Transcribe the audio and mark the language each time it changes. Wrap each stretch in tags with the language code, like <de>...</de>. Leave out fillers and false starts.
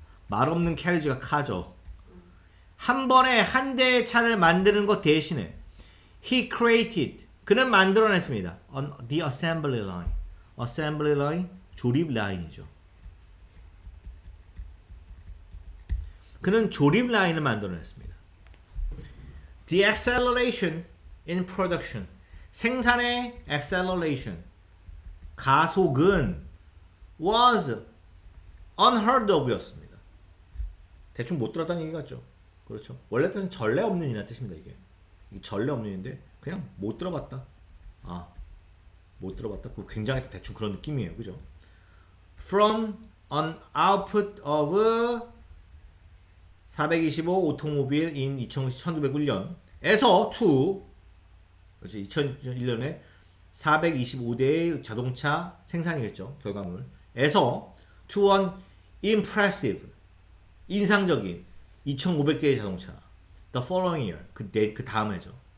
<ko>말 없는 carriage가 car죠. 한 번에 한 대의 차를 만드는 것 대신에</ko> <en>he created</en> <ko>그는 만들어냈습니다.</ko> <en>on the assembly line. assembly line</en> <ko>조립 라인이죠. 그는 조립 라인을 만들어냈습니다.</ko> <en>The acceleration in production</en> <ko>생산의</ko> <en>acceleration</en> <ko>가속은</ko> <en>was unheard of</en> <ko>였습니다. 대충 못 들었다는 얘기 같죠? 그렇죠. 원래 뜻은 전례 없는 이란 뜻입니다. 이게 전례 없는 인데 그냥 못 들어봤다. 못 들어봤다. 그 굉장히 대충 그런 느낌이에요. 그죠?</ko> <en>From an output of 425</en> <ko>오토모빌</ko> <en>in 1901년</en> <ko>에서</ko> <en>to</en> <ko>그렇죠. 2001년에 425대의 자동차 생산이겠죠. 결과물 에서</ko> <en>to an impressive</en> <ko>인상적인 2500대의 자동차</ko> <en>the following year</en> <ko>그 다음 해죠.</ko>